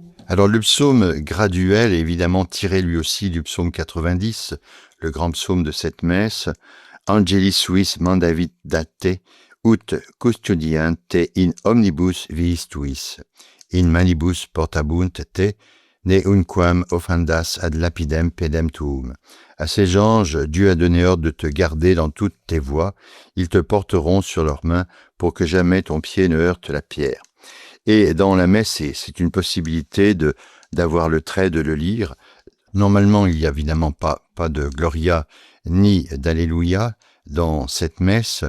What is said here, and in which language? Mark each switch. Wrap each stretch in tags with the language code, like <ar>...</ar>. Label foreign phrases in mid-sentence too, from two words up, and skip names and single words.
<fr>Alors le psaume graduel est évidemment tiré lui aussi du psaume 90, le grand psaume de cette messe.</fr> <la>Angelis suis mandavit date, ut custodiante in omnibus viis tuis, in manibus portabunt te, ne unquam offendas ad lapidem pedem tuum.</la> <fr>À ces anges, Dieu a donné ordre de te garder dans toutes tes voies, ils te porteront sur leurs mains pour que jamais ton pied ne heurte la pierre. Et dans la messe, c'est une possibilité d'avoir le trait, de le lire. Normalement, il n'y a évidemment pas de Gloria ni d'Alléluia dans cette messe.</fr>